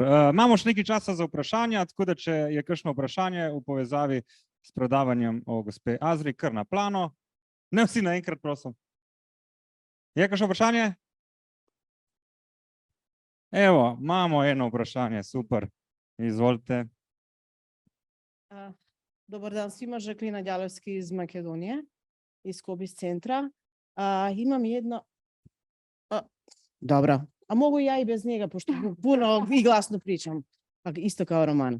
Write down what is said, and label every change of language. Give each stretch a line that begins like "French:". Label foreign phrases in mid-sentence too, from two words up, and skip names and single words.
Slovenian: Imamo še nekaj časa za vprašanja, tako da če je kakšno vprašanje v povezavi s predavanjem o gospe Azri, kar na plano. Ne vsi naenkrat, prosim. Je kakšno vprašanje? Evo, imamo eno vprašanje, super. Izvolite.
Serbian: Dobar dan svima, Žaklina Đalovski iz Makedonije, iz COBISS centra. Imam jedno... Dobro, a mogu ja i bez njega, pošto puno i glasno pričam, isto kao Roman.